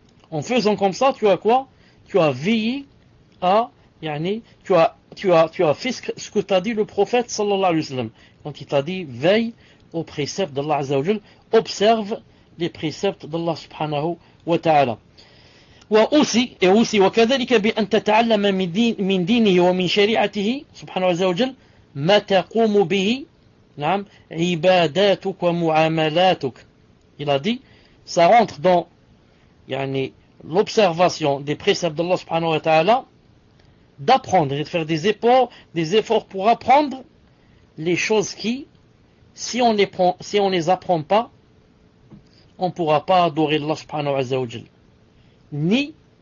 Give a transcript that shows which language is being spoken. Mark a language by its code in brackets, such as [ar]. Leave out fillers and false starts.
[fr] En faisant comme ça, tu as quoi? Tu as veillé à, tu as fait ce que t'a dit le prophète sallallahu alayhi wa sallam. Quand il t'a dit veille aux préceptes d'Allah azza wa jal, observe les préceptes d'Allah subhanahu wa ta'ala. [ar] وأوصي وكذلك بأن تتعلم من دينه ومن شريعته سبحانه وتعالى ما تقوم به عباداتك ومعاملاتك. [fr] Il a dit, ça rentre dans l'observation des préceptes d'Allah subhanahu wa ta'ala, d'apprendre et de faire des efforts pour apprendre les choses qui, si on les apprend pas, on ne pourra pas adorer Allah subhanahu wa ta'ala. Ni